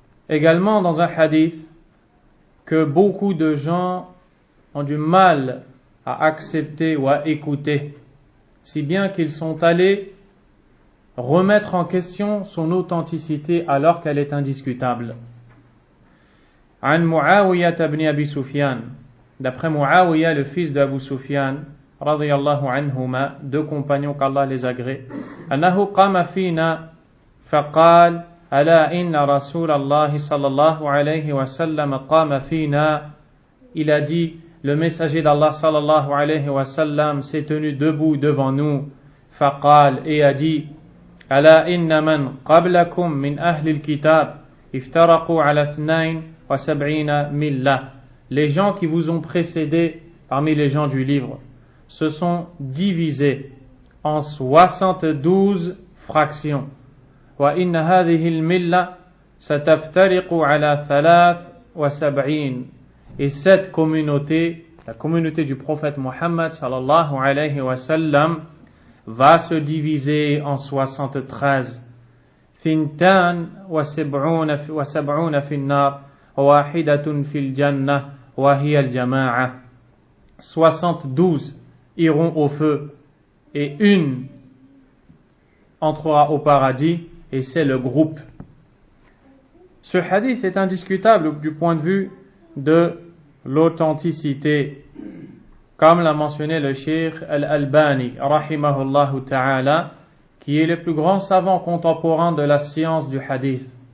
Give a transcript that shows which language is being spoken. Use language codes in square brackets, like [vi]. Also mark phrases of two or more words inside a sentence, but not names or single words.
[fr] Également dans un hadith que beaucoup de gens ont du mal à accepter ou à écouter, si bien qu'ils sont allés remettre en question son authenticité alors qu'elle est indiscutable. [ar] عن معاوية بن أبي سفيان, [fr] d'après Muawiyah, le fils d'Abu Sufyan, [ar] رضي الله عنهما, [fr] deux compagnons qu'Allah les agrée, [ar] أنه قام فينا فقال ألا إن رسول الله صلى الله عليه وسلم قام فينا. [fr] Il a dit, le messager d'Allah [ar] صلى الله عليه وسلم [fr] s'est tenu debout devant nous, faqal, et a dit, [ar] ألا إن من قبلكم من أهل الكتاب افترقوا على 72 ملة. [fr] Les gens qui vous ont précédés parmi les gens du livre se sont divisés en 72 fractions. [ar] وإن هذه الملة ستفترق على 73. [fr] Et cette communauté, la communauté du prophète Muhammad [ar] صلى الله عليه وسلم, [fr] va se diviser en 73. [ar] ثنتان وسبعون في النار، واحدة في الجنة، وهي الجماعة. [fr] 72 iront au feu et une entrera au paradis, et c'est le groupe. Ce hadith est indiscutable du point de vue de l'authenticité, comme l'a mentionné le Cheikh Al-Albani [ar] رحمه الله تعالى, [fr] qui est le plus grand savant contemporain de la science du hadith.